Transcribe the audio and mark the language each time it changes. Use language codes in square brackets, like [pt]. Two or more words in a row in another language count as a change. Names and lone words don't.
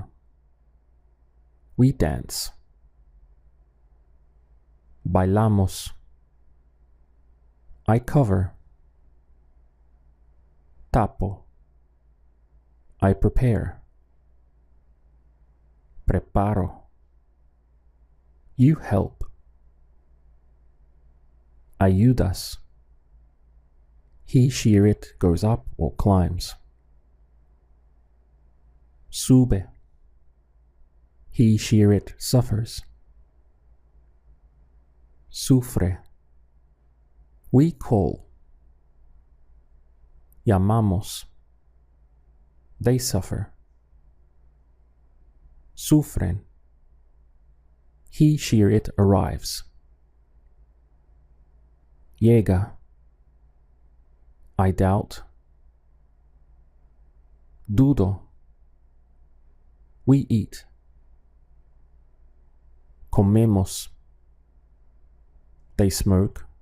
[en] We dance. Bailamos. I cover. Tapo. I prepare. Preparo. You help. [es] Ayudas. [en] He, she, or it goes up or climbs. Sube. He, she, or it suffers. Sufre. We call. Llamamos. They suffer. Sufren. He, she, or it arrives. [es] Llega. [en] I doubt. Dudo. We eat. Comemos. They smoke.